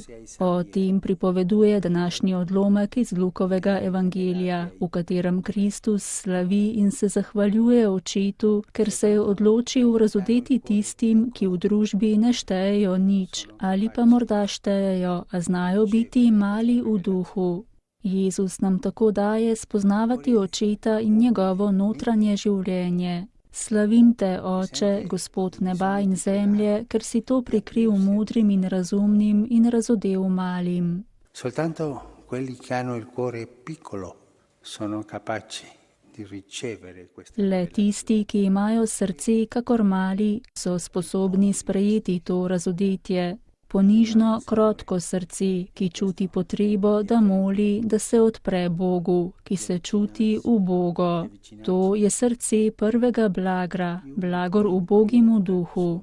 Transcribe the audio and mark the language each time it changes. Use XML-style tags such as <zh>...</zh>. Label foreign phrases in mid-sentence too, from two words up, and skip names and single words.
<sl>O tem pripoveduje današnji odlomek iz Lukovega evangelija, v katerem Kristus slavi in se zahvaljuje Očetu, ker se je odločil razodeti tistim, ki v družbi ne štejejo nič, ali pa morda štejejo, a znajo biti mali v duhu. Jezus nam tako daje spoznavati Očeta in njegovo notranje življenje. Slavim te, Oče, Gospod neba in zemlje, ker si to prikril modrim in razumnim in razodel malim.</sl> <it>Soltanto quelli che hanno il cuore piccolo sono capaci di ricevere questa.</it> <sl>Le tisti, ki imajo srce kakor mali, so sposobni sprejeti to razodetje. Ponižno, krotko srce, ki čuti potrebo, da moli, da se odpre Bogu, ki se čuti ubogo. To je srce prvega blagra, blagor ubogim v duhu.</sl>